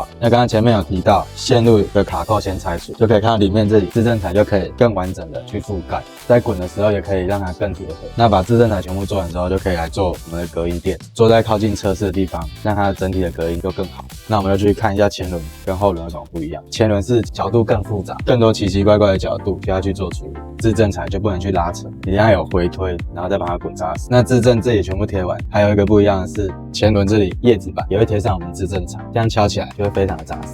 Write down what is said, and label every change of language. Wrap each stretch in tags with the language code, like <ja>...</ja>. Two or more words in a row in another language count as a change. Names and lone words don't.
<zh>那剛剛前面有提到，線路的卡扣先拆除，就可以看到裡面這裡自正材就可以更完整的去覆蓋，在滾的時候也可以讓它更貼合。那把自正材全部做完之後，就可以來做我們的隔音墊，坐在靠近車室的地方，讓它整體的隔音就更好。那我們就去看一下前輪跟後輪有什麼不一樣。前輪是角度更複雜，更多奇奇怪怪的角度就要去做處理，自正材就不能去拉扯，一定要有回推，然後再把它滾紮實。那自正這裡全部貼完，還有一個不一樣的是，前輪這裡葉子板也會貼上我們自正材，這樣敲起來就會非常的紮實。</zh>